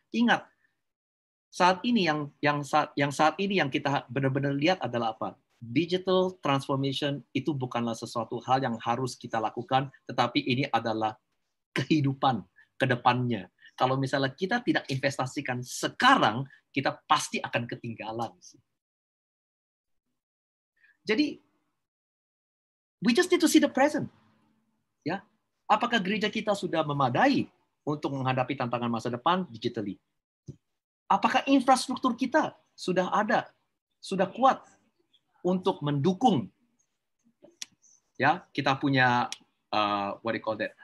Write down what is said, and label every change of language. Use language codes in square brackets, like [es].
[id] Ingat, saat ini yang saat ini yang kita benar-benar lihat adalah apa? Digital transformation itu bukanlah sesuatu hal yang harus kita lakukan, tetapi ini adalah kehidupan ke depannya. Kalau misalnya kita tidak investasikan sekarang, kita pasti akan ketinggalan. [en] Jadi, we just need to see the present. Ya, [id] Apakah gereja kita sudah memadai untuk menghadapi tantangan masa depan digitally? Apakah infrastruktur kita sudah ada, sudah kuat untuk mendukung ya kita punya [en] what do you call that?